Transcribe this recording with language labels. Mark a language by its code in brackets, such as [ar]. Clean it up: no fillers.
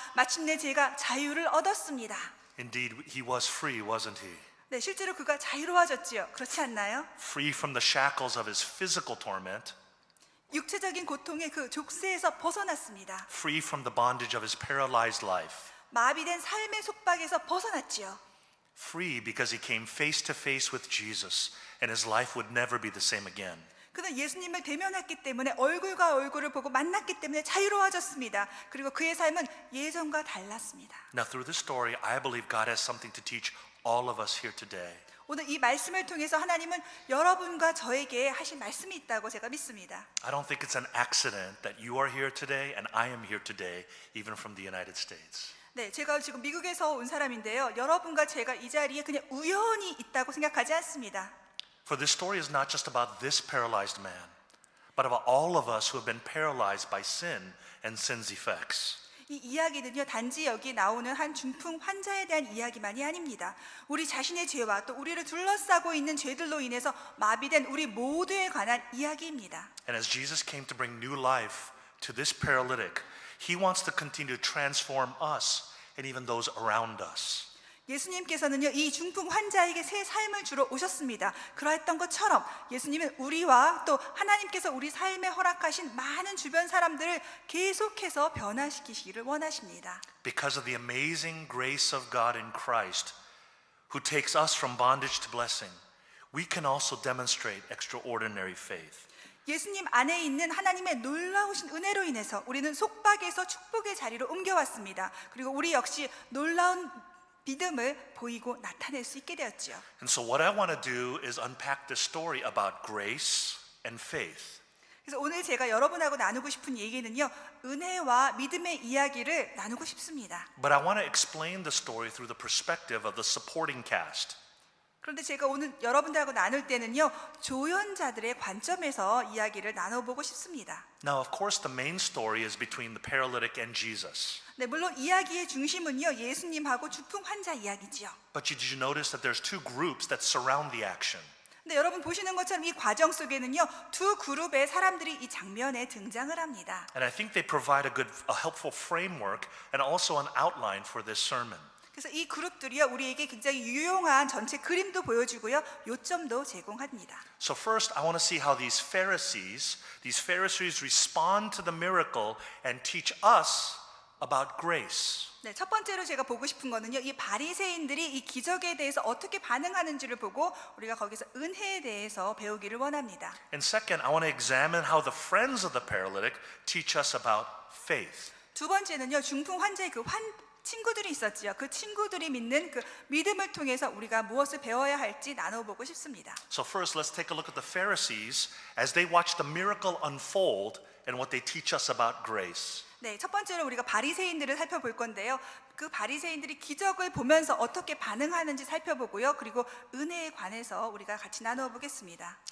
[ko] 마침내 제가 자유를 얻었습니다. [en] Indeed, he was free, wasn't he? [ko] 네, 실제로 그가 자유로워졌지요. 그렇지 않나요? [en] Free from the shackles of his physical torment, [ko] 육체적인 고통의 그 족쇄에서 벗어났습니다. [en] free from the bondage of his paralyzed life, [ko] 마비된 삶의 속박에서 벗어났지요. [en] free because he came face to face with Jesus and his life would never be the same again. [ko] 그는 예수님을 대면했기 때문에 얼굴과 얼굴을 보고 만났기 때문에 자유로워졌습니다. 그리고 그의 삶은 예전과 달랐습니다. [en] Now through this story, I believe God has something to teach all of us here today. [ko] 오늘 이 말씀을 통해서 하나님은 여러분과 저에게 하신 말씀이 있다고 제가 믿습니다. [en] I don't think it's an accident that you are here today and I am here today, even from the United States. [ko] 네, 제가 지금 미국에서 온 사람인데요. 여러분과 제가 이 자리에 그냥 우연히 있다고 생각하지 않습니다. [en] For this story is not just about this paralyzed man, but about all of us who have been paralyzed by sin and sin's effects. [ko] 이 이야기는요, 단지 여기 나오는 한 중풍 환자에 대한 이야기만이 아닙니다. 우리 자신의 죄와 또 우리를 둘러싸고 있는 죄들로 인해서 마비된 우리 모두에 관한 이야기입니다. [en] And as Jesus came to bring new life to this paralytic, He wants to continue to transform us and even those around us. [ko] 예수님께서는요, 이 중풍 환자에게 새 삶을 주러 오셨습니다. 그러했던 것처럼 예수님은 우리와 또 하나님께서 우리 삶에 허락하신 많은 주변 사람들을 계속해서 변화시키시기를 원하십니다. [en] Because of the amazing grace of God in Christ, who takes us from bondage to blessing, we can also demonstrate extraordinary faith. [ko] 예수님 안에 있는 하나님의 놀라우신 은혜로 인해서 우리는 속박에서 축복의 자리로 옮겨왔습니다. 그리고 우리 역시 놀라운 믿음을 보이고 나타낼 수 있게 되었지요. [en] And so what I want to do is unpack this story about grace and faith. [ko] 그래서 오늘 제가 여러분하고 나누고 싶은 얘기는요, 은혜와 믿음의 이야기를 나누고 싶습니다. [en] But I want to explain the story through the perspective of the supporting cast. [ko] 그런데 제가 오늘 여러분들하고 나눌 때는요, 조연자들의 관점에서 이야기를 나눠보고 싶습니다. [en] Now, of course, the main story is between the paralytic and Jesus. [ko] 네, 물론 이야기의 중심은요, 예수님하고 중풍 환자 이야기지요. [en] But did you notice that there's two groups that surround the action? [ko] 근데 여러분 보시는 것처럼 이 과정 속에는요, 두 그룹의 사람들이 이 장면에 등장을 합니다. [en] And I think they provide a helpful framework and also an outline for this sermon. [ko] 그래서 이 그룹들이요, 우리에게 굉장히 유용한 전체 그림도 보여주고요, 요점도 제공합니다. [en] So first, I want to see how these Pharisees respond to the miracle and teach us about grace. [ko] 네, 첫 번째로 제가 보고 싶은 거는요, 이 바리새인들이 이 기적에 대해서 어떻게 반응하는지를 보고 우리가 거기서 은혜에 대해서 배우기를 원합니다. [en] And second, I want to examine how the friends of the paralytic teach us about faith. [ko] 두 번째는요, 중풍 환자의 친구들이 있었지요. 그 친구들이 믿는 그 믿음을 통해서 우리가 무엇을 배워야 할지 나눠보고 싶습니다. [en] So first, let's take a look at the Pharisees as they watch the miracle unfold and what they teach us about grace. [ko] 네, 첫 번째로 우리가 바리새인들을 살펴볼 건데요. 그 바리새인들이 기적을 보면서 어떻게 반응하는지 살펴보고요. 그리고 은혜에 관해서 우리가 같이 나누어 보겠습니다.